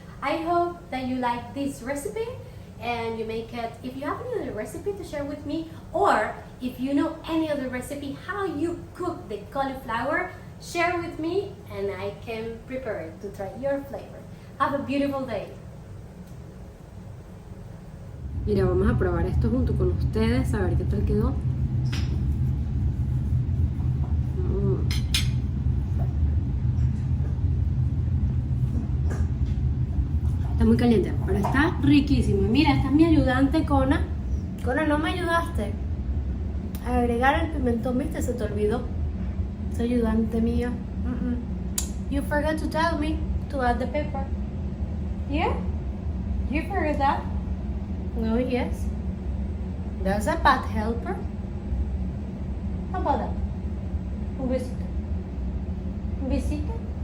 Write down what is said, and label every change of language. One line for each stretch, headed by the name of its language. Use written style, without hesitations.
English: I hope that you like this recipe and you make it. If you have any other recipe to share with me, or if you know any other recipe how you cook the cauliflower, share with me and I can prepare it to try your flavor. Have a beautiful day.
Spanish: Mira, vamos a probar esto junto con ustedes, a ver qué tal quedó. Está muy caliente, pero está riquísimo. Mira, esta es mi ayudante, Cona. Cona, no me ayudaste a agregar el pimentón, ¿viste? Se te olvidó. Es ayudante mío.
English: You forgot to tell me to add the pepper. Yeah? You forgot that? No, yes. That's a bad helper. How about that?
Spanish: Un besito. Un besito.